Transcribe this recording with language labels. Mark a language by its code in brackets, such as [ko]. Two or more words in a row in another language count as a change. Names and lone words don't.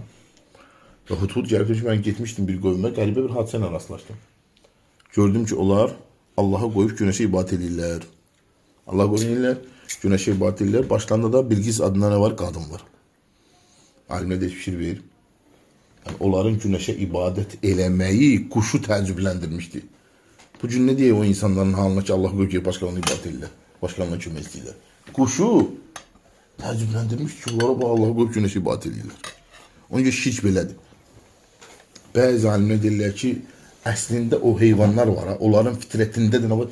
[az] Və hudud gəlib ki, mən getmişdim bir qövmə, qəribə bir hadisə ilə rastlaşdım. Gördüm ki, onlar Allah'a qoyub güneşə ibadət edirlər. Allah'a qoyurlar, güneşə ibadət edirlər. Başlarında da Bilqis adına nə var? Qadın var. Alimlər də fikir verir. Yani onların güneşe ibadet eləməyi kuşu təəccübləndirmişdi. Bu gün [tr] ne diye [az] o insanların halına ki Allah qoyub ki başqalarına ibadet edirlər, başqalarına kömək edirlər. Kuşu təəccübləndirmiş ki onlara bu Allah qoyub güneşe ibadet edirlər. Onun üçün şirk belədir. Bəzi alimlər deyirlər ki əslində o heyvanlar var, onların fitrətində də nə var?